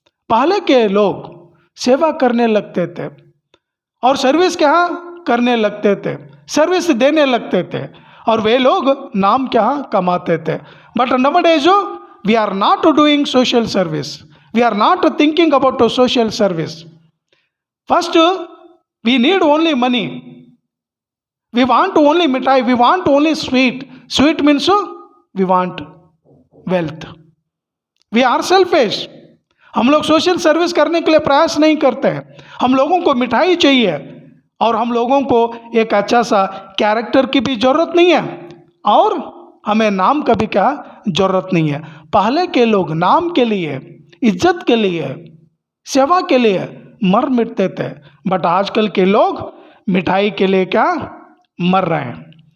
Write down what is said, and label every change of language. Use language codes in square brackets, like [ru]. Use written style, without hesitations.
[hi] पहले के लोग सेवा करने लगते थे और सर्विस क्या करने लगते थे, सर्विस देने लगते थे और वे लोग नाम क्या कमाते थे। [en] But nowadays we are not doing social service. We are not thinking about social service. First, we need only money. We want only mithai. We want only sweet. Sweet means we want wealth. We are selfish. [hi] हम लोग social service करने के लिए प्रयास नहीं करते हैं। हम लोगों को मिठाई चाहिए और हम लोगों को एक अच्छा सा कैरेक्टर की भी ज़रूरत नहीं है और हमें नाम का भी क्या ज़रूरत नहीं है। पहले के लोग नाम के लिए, इज्जत के लिए, सेवा के लिए मर मिटते थे, बट आजकल के लोग मिठाई के लिए क्या मर रहे हैं।